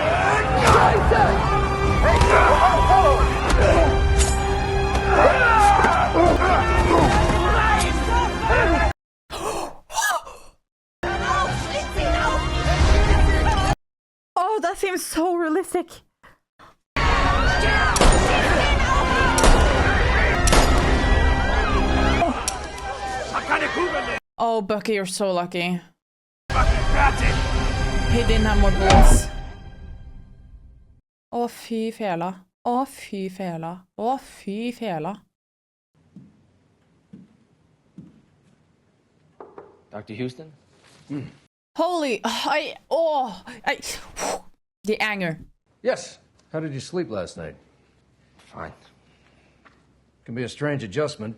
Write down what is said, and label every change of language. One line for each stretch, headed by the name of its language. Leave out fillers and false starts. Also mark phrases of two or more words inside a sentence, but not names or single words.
English: Oh, that seems so realistic. Oh, Bucky, you're so lucky. He didn't have more bullets.
Norwegian: Å, fy fela. Å, fy fela. Å, fy fela.
English: Dr. Houston? Holy, the anger. Yes. How did you sleep last night? Fine. Can be a strange adjustment.